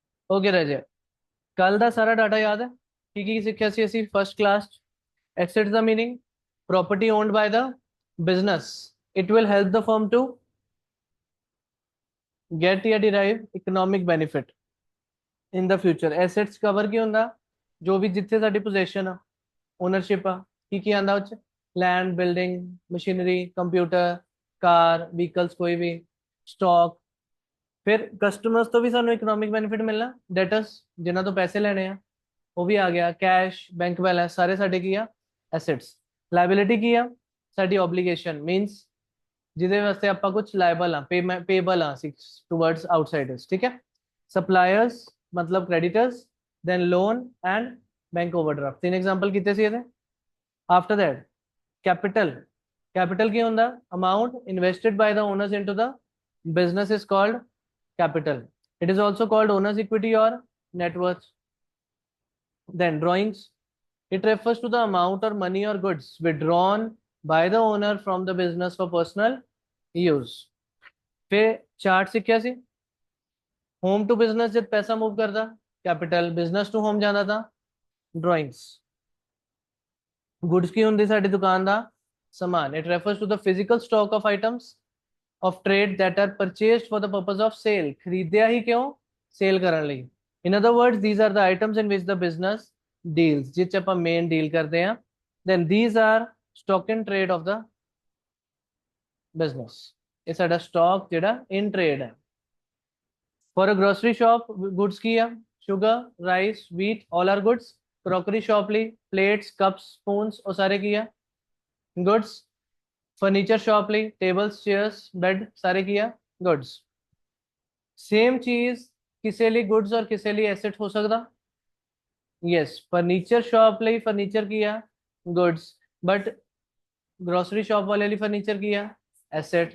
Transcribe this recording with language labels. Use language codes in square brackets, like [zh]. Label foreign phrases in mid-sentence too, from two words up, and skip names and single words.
[pa] ਓਕੇ ਰਾਜੇ, ਕੱਲ ਦਾ ਸਾਰਾ ਡਾਟਾ ਯਾਦ ਹੈ? ਕੀ ਸਿੱਖਿਆ ਸੀ ਅਸੀਂ [en] first class? ਐਸੈਟ ਦਾ ਮੀਨਿੰਗ property owned by the business. It will help the firm to get या derive economic benefit in the future. Assets cover [pa] ਕੀ ਹੁੰਦਾ? ਜੋ ਵੀ ਜਿੱਥੇ ਸਾਡੀ possession ਆ, ownership ਆ, ਕੀ ਆਂਦਾ ਉਹ ਚ? [en] Land, building, machinery, computer, car, vehicles ਕੋਈ ਵੀ, stock। [pa] ਫਿਰ ਕਸਟਮਰਸ ਤੋਂ ਵੀ ਸਾਨੂੰ [en] economic benefit [pa] ਮਿਲਣਾ, ਡੈਟਰਸ ਜਿਨ੍ਹਾਂ ਤੋਂ ਪੈਸੇ ਲੈਣੇ ਆ ਉਹ ਵੀ ਆ ਗਿਆ, ਕੈਸ਼, [en] bank balance [pa] ਸਾਰੇ ਸਾਡੇ ਕੀ ਆ? ਐਸੈਟਸ। ਲਾਇਬਿਲਿਟੀ ਕੀ ਆ? ਸਾਡੀ ਓਬਲੀਗੇਸ਼ਨ, ਮੀਨਸ ਜਿਹਦੇ ਵਾਸਤੇ ਆਪਾਂ ਕੁਝ ਲਾਇਬਲ ਆ, ਪੇਬਲ ਆ ਅਸੀਂ [en] towards outsiders, [pa] ਠੀਕ ਹੈ। [en] ਸਪਲਾਇਰਸ ਮਤਲਬ creditors, then loan and bank overdraft. [pa] ਤਿੰਨ ਐਗਜ਼ਾਮਪਲ ਕੀਤੇ ਸੀ ਇਹਦੇ। [en] after that [pa] capital, capital ਕੀ ਹੁੰਦਾ? [en] amount invested by the owners into the business is called capital. It is also called owner's equity or net worth. Then drawings, it refers to the amount or money or goods withdrawn by the owner from the business for personal use. [hi] फिर चार्ट सीखिया सी, [en] home to business [hi] जब पैसा मूव करता कैपिटल, [en] business to home [hi] जाता था ड्राइंग्स। [pa] ਗੁੱਡਸ ਕੀ ਹੁੰਦੀ ਸਾਡੀ ਦੁਕਾਨ ਦਾ ਸਮਾਨ, [en] it refers to the physical stock of items of trade that are purchased for the purpose of sale। [pa] ਖਰੀਦਿਆ ਹੀ ਕਿਉਂ? ਸੇਲ ਕਰਨ ਲਈ। [en] in other words, these are the items in which the business deals, [pa] ਜਿਹ ਚ ਆਪਾਂ ਮੇਨ ਡੀਲ ਕਰਦੇ ਆ। [en] then these are stock in trade of the business। [pa] ਇਹ ਸਾਡਾ ਸਟਾਕ ਜਿਹੜਾ [en] in trade [pa] ਹੈ। for a grocery shop, goods ਕੀ ਆ? [en] sugar, rice, wheat, all are goods। crockery shop [pa] ਲਈ [en] plates, cups, spoons [pa] ਉਹ ਸਾਰੇ ਕੀ ਆ? goods। [en] furniture shop [pa] ਲਈ [en] tables, chairs, bed [pa] ਸਾਰੇ ਕੀ ਆ? ਗੁੱਡਸ। ਸੇਮ ਚੀਜ਼ ਕਿਸੇ ਲਈ ਗੁੱਡਸ ਔਰ ਕਿਸੇ ਲਈ ਐਸੈਟ ਹੋ ਸਕਦਾ? ਯੈਸ, [en] furniture shop [pa] ਲਈ ਫਰਨੀਚਰ ਕੀ ਆ? ਗੁੱਡਸ। ਬਟ [en] grocery shop [pa] ਵਾਲੇ ਲਈ ਫਰਨੀਚਰ ਕੀ ਆ? ਐਸੈਟ।